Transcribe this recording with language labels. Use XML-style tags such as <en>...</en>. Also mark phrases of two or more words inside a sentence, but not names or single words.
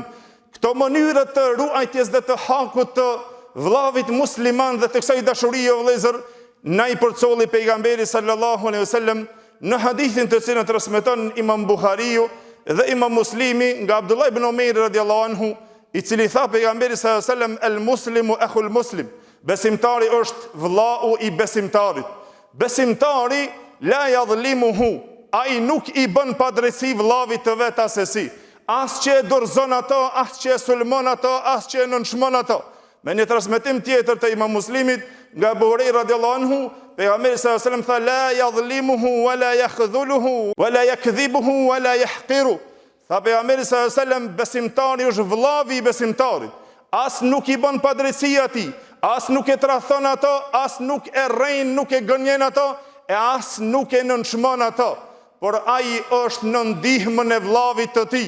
<sq>Këto mënyra të ruajtjes dhe të hakut të vllavit musliman dhe të kësaj dashurie o vëllezër, na i përcolli pejgamberi</sq> <ar>صلى الله عليه وسلم</ar> <sq>në hadithin të cilën transmeton Imam Buhariu dhe Imam Muslimi nga Abdullah ibn Omer</sq> <ar>رضي الله عنه,</ar> <sq>i cili tha pejgamberi</sq> <ar>صلى الله عليه وسلم المسلم أخو المسلم,</ar> <sq>besimtari është vllau i besimtarit. Besimtari</sq> <ar>لا يظلمه,</ar> <sq>ai nuk i bën padrejti vllavit të vet asesi, as që e dorëzon ato, as që e sulmon ato, as që e nënçmon ato. Me një transmetim tjetër të Imam Muslimit nga Abu Huraira</sq> <ar>رضي الله عنه,</ar> <sq>pejgamberi</sq> <ar>صلى الله عليه وسلم</ar> <sq>tha</sq> <ar>لا يظلمه ولا يخذله ولا يكذبه ولا يحقره.</ar> <sq>Tha pejgamberi</sq> <ar>صلى الله عليه وسلم,</ar> <sq>besimtari është vllavi i besimtarit, as nuk i bën padrejti atij, as nuk e tradhton ato, as nuk e rrejn, nuk e gënjen ato, e as nuk e nënçmon ato, por ai është në ndihmën e vllavit të tij.</sq>